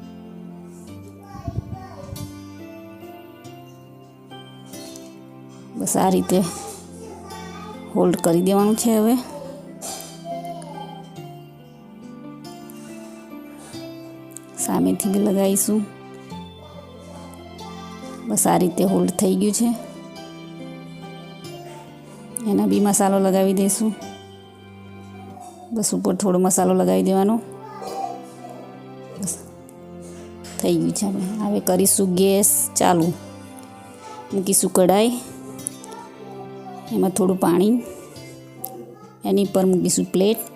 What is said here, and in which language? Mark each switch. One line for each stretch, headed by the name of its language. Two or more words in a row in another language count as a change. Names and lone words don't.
Gujarati: બસ આ રીતે હોલ્ડ કરી દેવાનું છે। હવે સામેથી બી લગાઈશું। બસ આ રીતે હોલ્ડ થઈ ગયું છે। એના બી મસાલો લગાવી દેશું। બસ ઉપર થોડો મસાલો લગાવી દેવાનો. બસ થઈ ગયું છે. આપણે હવે કરીશું ગેસ ચાલુ. મૂકીશું કઢાઈ, એમાં થોડું પાણી, એની પર મૂકીશું પ્લેટ.